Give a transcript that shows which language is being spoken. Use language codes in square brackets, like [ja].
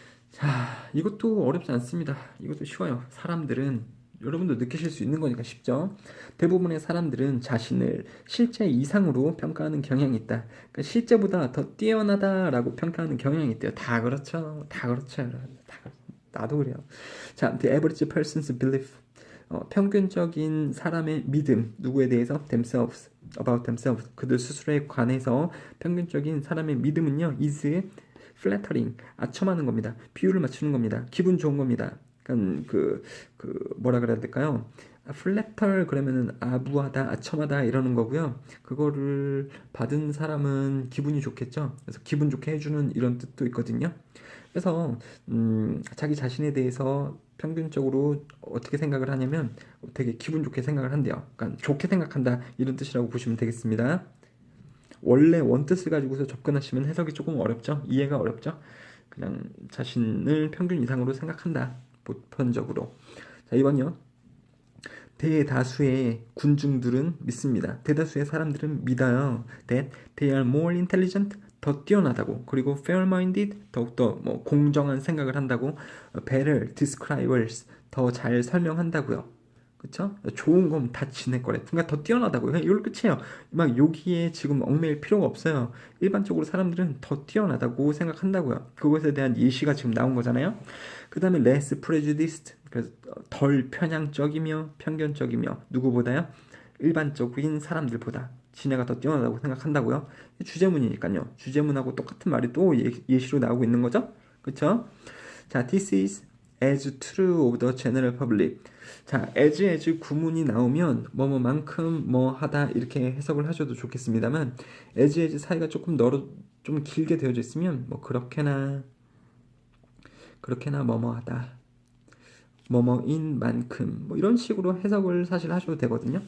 [ko] 자, 이것도 어렵지 않습니다. 이것도 쉬워요. 사람들은 여러분도 느끼실 수 있는 거니까 쉽죠. 대부분의 사람들은 자신을 실제 이상으로 평가하는 경향이 있다. 그러니까 실제보다 더 뛰어나다라고 평가하는 경향이 있대요. 다 그렇죠. 다 그렇죠. 나도 그래요. [en] 자, the average person's belief. [ko] 평균적인 사람의 믿음. 누구에 대해서? [en] themselves. about themselves. [ko] 그들 스스로에 관해서 평균적인 사람의 믿음은요. [en] is flattering. [ko] 아첨하는 겁니다. 비율을 맞추는 겁니다. 기분 좋은 겁니다. 약간 뭐라 그래야 될까요? 플래터 그러면은 아부하다, 아첨하다 이러는 거고요. 그거를 받은 사람은 기분이 좋겠죠. 그래서 기분 좋게 해주는 이런 뜻도 있거든요. 그래서 자기 자신에 대해서 평균적으로 어떻게 생각을 하냐면 되게 기분 좋게 생각을 한대요. 그러니까 좋게 생각한다 이런 뜻이라고 보시면 되겠습니다. 원래 원뜻을 가지고서 접근하시면 해석이 조금 어렵죠. 이해가 어렵죠. 그냥 자신을 평균 이상으로 생각한다. 보편적으로. 자, 이번요. 대다수의 군중들은 믿습니다. 대다수의 사람들은 믿어요. [en] That they are more intelligent, [ko] 더 뛰어나다고. 그리고 fair-minded, 더욱더 뭐 공정한 생각을 한다고. [en] better describers, [ko] 더 잘 설명한다고요. 그쵸? 좋은 건 다 지낼 거래. 그러니까 더 뛰어나다고요. 이걸 끝이에요. 막 여기에 지금 얽매일 필요가 없어요. 일반적으로 사람들은 더 뛰어나다고 생각한다고요. 그것에 대한 예시가 지금 나온 거잖아요. 그 다음에 [en] less prejudiced, [ko] 그래서 덜 편향적이며 편견적이며 누구보다요? 일반적인 사람들보다 지네가 더 뛰어나다고 생각한다고요. 주제문이니까요. 주제문하고 똑같은 말이 또 예시로 나오고 있는 거죠. 그쵸? [en] 자, this is as true of the general public. [ko] 자, as 구문이 나오면 뭐뭐만큼 뭐 하다 이렇게 해석을 하셔도 좋겠습니다만 as 사이가 조금 좀 길게 되어져 있으면 뭐 그렇게나 뭐뭐하다, 뭐뭐인 만큼 뭐 이런 식으로 해석을 사실 하셔도 되거든요.